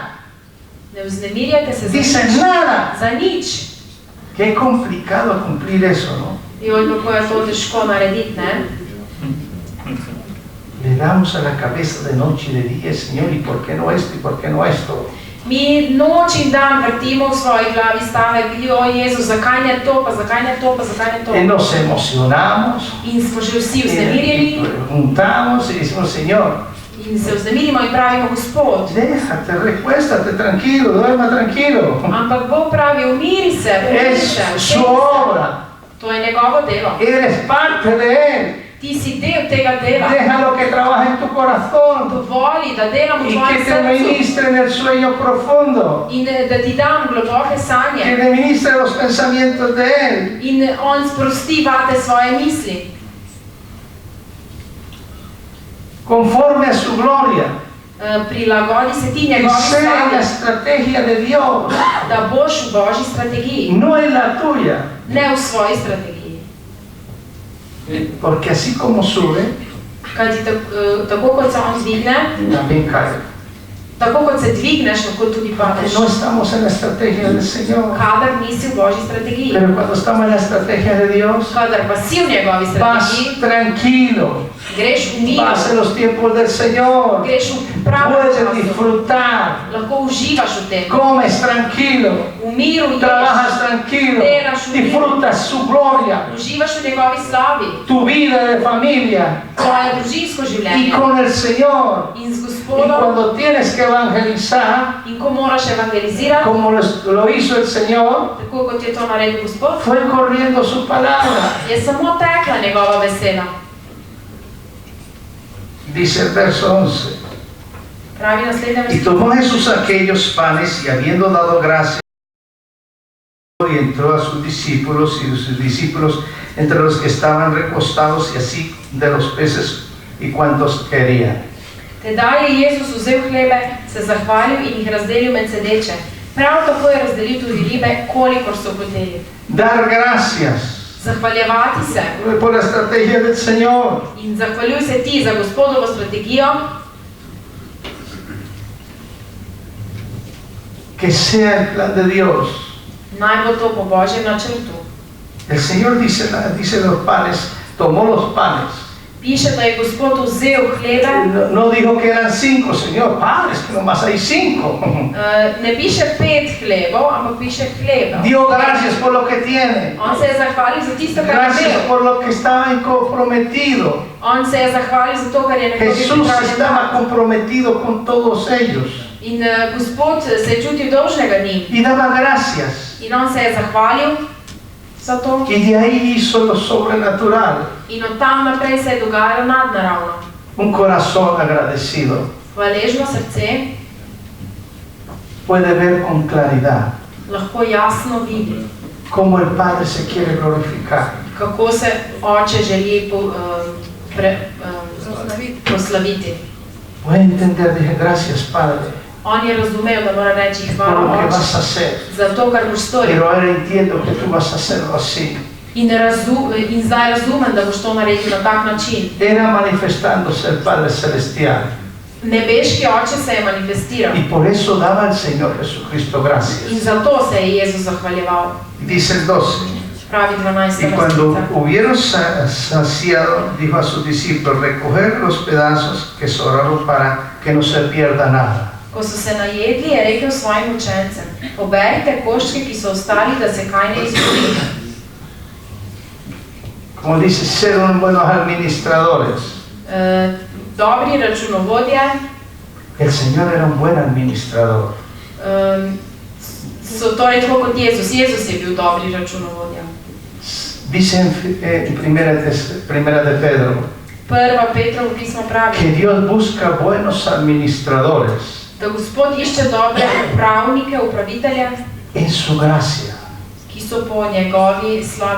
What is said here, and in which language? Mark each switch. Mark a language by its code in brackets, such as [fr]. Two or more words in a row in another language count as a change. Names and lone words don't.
[sl] Ne vznemirjate se za [es] Dice [sl] nič. [es] nada. [sl] Za nič. [es] Qué complicado cumplir eso, ¿no? [sl] Joj, kako je to težko narediti, ne? [es] Le damos a la cabeza de noche y de día, Señor, ¿y por qué no esto? ¿Y por qué no esto? [sl] Mi noč in dan vrtimo v svoji glavi stavek, o Jezus, zakaj ne to, pa zakaj ne to, pa zakaj ne to. [es] Y nos emocionamos, [sl] In smo že vsi [es] y [sl] vznemirjeni [es] preguntamos y decimos, Señor, [sl] in se vznemirimo in pravimo, Gospod, [es] déjate, recuéstate tranquilo, duerma tranquilo. [sl] ampak Bog pravi, umiri se, umiri [es] Es [sl] se, [es] su [sl] usedi se. [es] obra, [sl] To je njegovo delo. [es] eres parte de Él. [sl] Ti si del tega dela. [es] Déjalo que trabaje en tu corazón [sl] Dovoli, da delam v [es] y [sl] tvojem [es] que te [sl] srcu [es] ministre en el sueño profundo, [sl] in da ti dam globoke [es] que [sl] sanje [es] te ministre los pensamientos de Él. [sl] in on sprosti vate svoje misli. [es] Conforme a su gloria. [sl] Prilagodi se ti [es] Que [sl] njegovi [es] sea la [sl] slavi, [es] estrategia de Dios, [sl] da boš v Božji strategiji, [es] no en la tuya. [sl] ne v svoji strategiji. [es] Porque así como sube, [sl] Kajti tako kot se on dvigne, [es] también cae. [sl] tako kot se dvigneš, lahko tudi padeš. [es] No estamos en la estrategia del Señor. [sl] Kadar nisi v Božji strategiji, [es] Pero cuando estamos en la estrategia de Dios, [sl] kadar pa si v njegovi [es] vas [sl] strategiji, [es] tranquilo, [sl] greš v miru, [es] vas en los tiempos del Señor, [sl] greš v pravem [es] puedes [sl] času, [es] disfrutar, [sl] lahko uživaš v tem. [es] comes tranquilo, [sl] V miru ješ, [es] trabajas tranquilo, disfrutas su gloria, [sl] uživaš v njegovi slavi, [es] tu vida de familia [sl] svoje družinsko [es] y [sl] življenje [es] con el Señor. [sl] in z [es] Y [sl] Gospodom. [es] cuando tienes que evangelizar, [sl] In ko moraš evangelizirati, [es] como lo hizo el Señor, [sl] tako kot je to naredil Gospod, [es] fue corriendo su palabra. [sl] je samo tekla njegova beseda. [es] Dice el verso 11. [sl] Pravi naslednja [es] Y tomó Jesús aquellos panes y habiendo dado gracias, y entró a sus discípulos y sus discípulos entre los que estaban recostados y así de los peces y cuantos querían. [sl] Tedaj je Jezus vzel hlebe, se zahvalil in jih razdelil med sedeče. Prav tako je razdelil tudi ribe, kolikor so hoteli. [es] Dar gracias [sl] Zahvaljevati se [es] por la estrategia del Señor. [sl] in zahvaljuj se ti za Gospodovo strategijo, [es] Que sea el plan de Dios. [sl] naj bo to po Božjem načrtu. [es] El Señor dice los panes, tomó los panes. [sl] Piše, da je Gospod vzel hlebe, [es] No dijo que eran 5, Señor, panes, que nomás hay 5. [sl] ne piše 5 hlebov, ampak piše hlebe. [es] Dio gracias por lo que tiene. [sl] On se je zahvalil za tisto, kar je [es] Gracias [sl] imel. [es] por lo que estaba comprometido. [sl] On se je zahvalil za to, kar je nekdo [es] Jesús [sl] pripravljen [es] estaba [sl] dati. [es] comprometido con todos ellos [sl] In Gospod se je čutil dolžnega njim. [es] y daba gracias. [sl] In on se je zahvalil za to. [es] Y de ahí hizo lo sobrenatural. [sl] In od tam naprej se je dogajalo nadnaravno. [es] Un corazón agradecido [sl] Hvaležno srce [es] puede ver con claridad [sl] lahko jasno vidi, [es] cómo el Padre se quiere glorificar. [sl] kako se oče želi proslaviti. [es] Puede entender, dije, gracias Padre [sl] On je razumel, da mora reči [es] por lo [sl] hvala [es] que [sl] oče [es] vas a hacer. [sl] za to, kar boš storil. [es] Pero ahora entiendo que tú vas a hacerlo así. [sl] In zdaj razumem, da boš to naredil na tak način. [es] Era manifestándose el Padre Celestial. [sl] Nebeški oče se je manifestiral. [es] Y por eso daba al Señor Jesucristo [sl] In [es] gracias. [sl] zato se je Jezus zahvaljeval. [es] Dice el 12. [sl] Pravi 12. [es] Y cuando [sl] vrstica. [es] hubieron saciado, dijo a sus discípulos, recoger los pedazos que sobraron para que no se pierda nada. [sl] Ko so se najedli, je rekel svojim učencem: poberite koščke, ki so ostali, da se kaj ne izgubi. [es] Como dice, ser unos buenos administradores. [sl] Dobri računovodje, [es] El Señor era un buen administrador. [sl] so torej tako kot Jezus. Jezus je bil dobri računovodja. [es] Dice en primera de Pedro [sl] Prva Petrovo pismo pravi, [es] que Dios busca buenos administradores [sl] da Gospod išče dobre upravnike, upravitelje, [es] en su gracia. [sl] ki so po njegovi slavi.